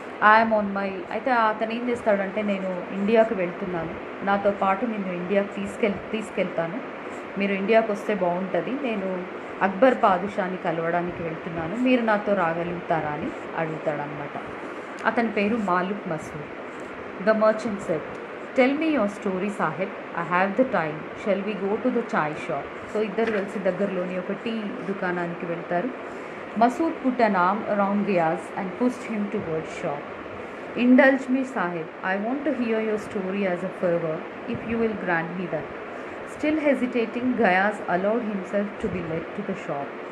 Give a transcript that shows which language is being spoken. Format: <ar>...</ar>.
<en>I'm on my</en> <te>అయితే అతను ఏం చేస్తాడంటే నేను ఇండియాకి వెళ్తున్నాను, నాతో పాటు నేను ఇండియాకి తీసుకెళ్తాను, మీరు ఇండియాకి వస్తే బాగుంటుంది, నేను అక్బర్ పాదుషాని కలవడానికి వెళ్తున్నాను, మీరు నాతో రాగలుగుతారా అని అడుగుతాడనమాట. అతని పేరు Malik Masood.</te> <en>The merchant said, "Tell me your story, Sahib. I have the time. Shall we go to the chai shop?"</en> <te>So ఇద్దరు కలిసి దగ్గరలోని ఒక టీ దుకాణానికి వెళ్తారు.</te> <en>Masood put an arm around Giyas and pushed him towards shop. "Indulge me, Sahib. I want to hear your story as a favor, if you will grant me that." Still hesitating, Giyas allowed himself to be led to the shop.</en>